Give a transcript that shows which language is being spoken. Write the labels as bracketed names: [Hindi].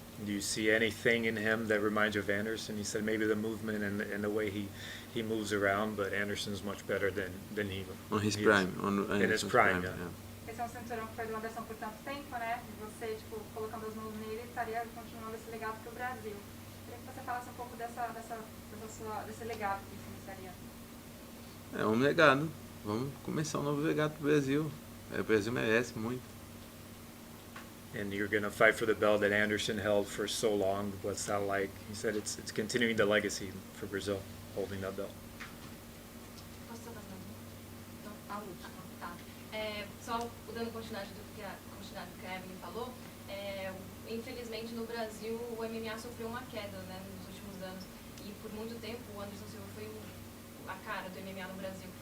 [English] Do you see anything in him that reminds you of Anderson? He said maybe the movement and the way he moves around, but Anderson's much better than he. On his he prime. is. In his prime, yeah. [Portuguese] Esse é um cinturão que foi do Anderson por tanto tempo, né? E você, colocando as mãos nele, estaria continuando esse legado para o Brasil. Queria que você falasse um pouco desse legado que você iniciaria. É um legado. Vamos começar um novo legado pro Brasil. O Brasil merece muito. [English] And you're going to fight for the belt that Anderson held for so long. What's that like? He said it's continuing the legacy for Brazil, holding that belt. [Portuguese] Posso falar então, a última, tá. Só dando continuidade do que a Evelyn falou, infelizmente no Brasil o MMA sofreu uma queda, né, nos últimos anos. E por muito tempo o Anderson Silva foi a cara do MMA no Brasil.